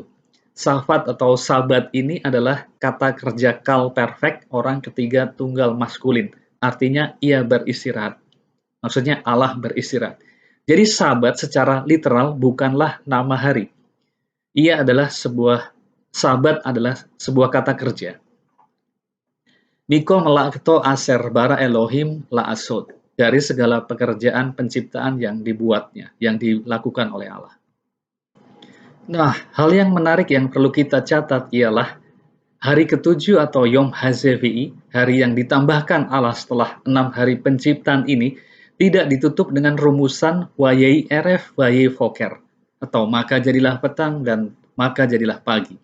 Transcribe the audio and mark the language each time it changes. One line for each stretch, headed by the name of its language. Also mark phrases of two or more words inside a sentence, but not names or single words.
Indonesian: Safat atau sabat ini adalah kata kerja kal perfect orang ketiga tunggal maskulin. Artinya ia beristirahat. Maksudnya Allah beristirahat. Jadi sabat secara literal bukanlah nama hari. Sabat adalah sebuah kata kerja.
Hebrew: מכל מלאכתו אשר ברא אלהים לעשות,
Indonesian: dari segala pekerjaan penciptaan yang dibuatnya, yang dilakukan oleh Allah. Nah, hal yang menarik yang perlu kita catat ialah hari ketujuh atau
Hebrew: יום השביעי,
Indonesian: hari yang ditambahkan Allah setelah 6 hari penciptaan ini, tidak ditutup dengan rumusan
Hebrew: ויהי ערב ויהי בקר,
Indonesian: atau maka jadilah petang dan maka jadilah pagi.